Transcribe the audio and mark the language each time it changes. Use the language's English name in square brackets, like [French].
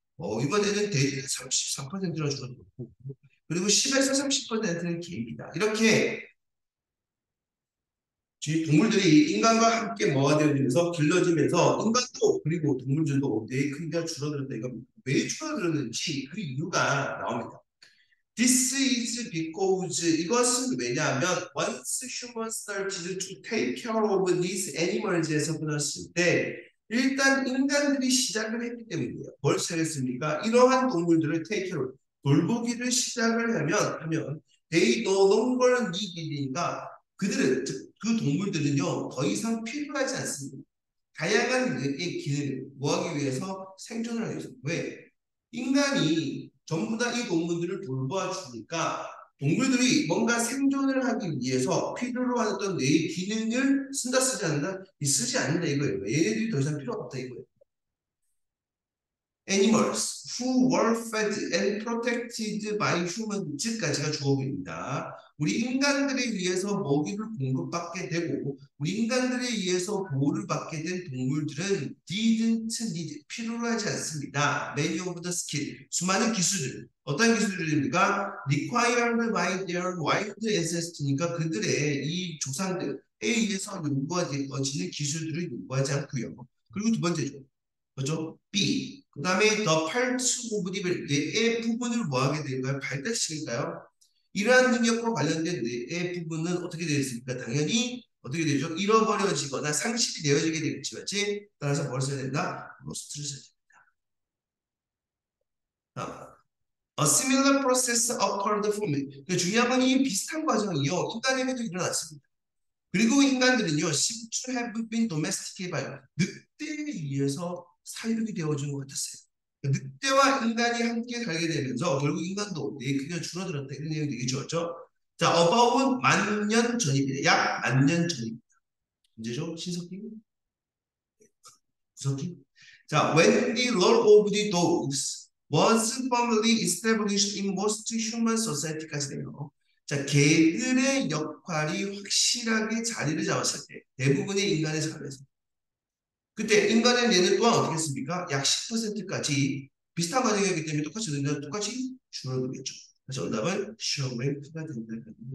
[Korean] 이번에는 돼지는 33%나 줄어들고 그리고 10에서 30%는 개입니다. 이렇게 동물들이 인간과 함께 뭐가 되어지면서 길러지면서 인간도 그리고 동물들도 뇌의 크기가 줄어들었다. 이거 왜 줄어들었는지 그 이유가 나옵니다. [English] This is because [Korean] 이것은 왜냐하면 [English] once humans started to take care of these animals [Korean] 에서 끊었을 때 일단 인간들이 시작을 했기 때문이에요. 뭘 시작했습니까? 이러한 동물들을 [English] take care of [Korean] 돌보기를 시작을 하면 [English] they no longer need [Korean] 니까 그들은 그 동물들은요 더 이상 필요하지 않습니다. 다양한 기능을 뭐하기 위해서 생존을 하기 위해서 왜? 인간이 전부 다 이 동물들을 돌봐 주니까 동물들이 뭔가 생존을 하기 위해서 필요로 하던 뇌의 기능을 쓴다 쓰지 않는다? 쓰지 않는다 이거예요. 얘네들이 더 이상 필요가 없다 이거예요. [English] animals who were fed and protected by humans [Korean] 까지가 주어입니다. 우리 인간들에 의해서 먹이를 공급받게 되고 우리 인간들에 의해서 보호를 받게 된 동물들은 [English] didn't need [Korean] 필요로 하지 않습니다. [English] Many of the skill [Korean] 수많은 기술들 어떤 기술들입니까? [English] required by their wild ancestor [Korean] 니까 그들의 이 조상들에 의해서 요구되어지는 기술들을 요구하지 않고요. 그리고 두 번째죠. 그죠? B. 그 다음에 [English] the parts of the [Korean] 뇌의 부분을 뭐하게 될까요? 발달시킬까요? 이러한 능력과 관련된 뇌의 부분은 어떻게 되어 있습니까? 당연히 어떻게 되죠? 잃어버려지거나 상실이 되어지게 되겠지, 맞지? 따라서 뭘 써야 된다? lost를 써야 된다. [English] A similar process occurred for me. [Korean] 중요한 건 이 비슷한 과정이요. 인간에게도 일어났습니다. 그리고 인간들은요, [English] seem to have been domesticated by [Korean] 늑대에 의해서 사육이 되어준 것 같았어요. 늑대와 인간이 함께 살게 되면서 결국 인간도 뇌의 크기가 줄어들었다 이런 내용이 되겠죠. 그렇죠? 자, above은 만년 전입니다. 약 만년 전입니다. 문제죠? 신석기? 구석기? [English] 자, when the role of the dogs was firmly established in most human society [Korean] 까지 돼요. 자, 개들의 역할이 확실하게 자리를 잡았을 때 대부분의 인간의 삶에서 그때 인간의 뇌는 또한 어떻게 했습니까? 약 10%까지 비슷한 과정이기 때문에 똑같이 줄어들겠죠. 그래서 정답은 시험랭크가 된다.